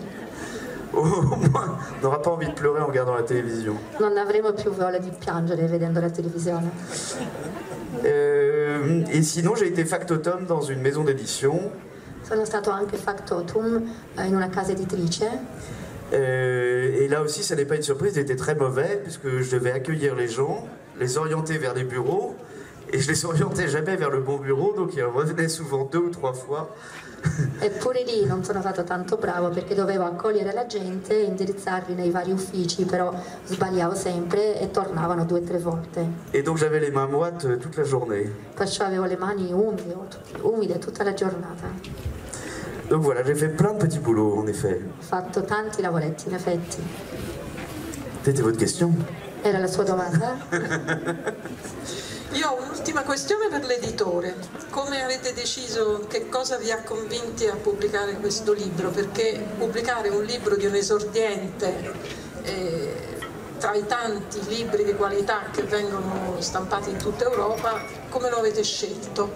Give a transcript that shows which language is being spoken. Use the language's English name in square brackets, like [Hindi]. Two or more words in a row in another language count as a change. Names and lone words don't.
[French] Au moins, on n'aura pas envie de pleurer en regardant la télévision. [Italian] Non avremo più voglia di piangere vedendo la televisione. [French] Et sinon, j'ai été factotum dans une maison d'édition. [Italian] Sono stato anche factotum in una casa editrice. [French] Et là aussi, ça n'est pas une surprise, j'étais très mauvais puisque je devais accueillir les gens, les orienter vers les bureaux, et je les orientais jamais vers le bon bureau, donc ils revenaient souvent 2 ou 3 fois. [Italian] Eppure lì non sono stato tanto bravo perché dovevo accogliere la gente e indirizzarli nei vari uffici, però sbagliavo sempre e tornavano 2 o 3 volte. [French] Et donc j'avais les mains moites toute la journée. [Italian] Perciò avevo le mani umide tutta la giornata. [French] Donc voilà, j'ai fait plein de petits boulots en effet. [Italian] Ho fatto tanti lavoretti, in effetti. [French] C'était votre question? [Italian] Era la sua domanda? Io ho un'ultima questione per l'editore. Come avete deciso, che cosa vi ha convinti a pubblicare questo libro? Perché pubblicare un libro di un esordiente tra i tanti libri di qualità che vengono stampati in tutta Europa, come lo avete scelto?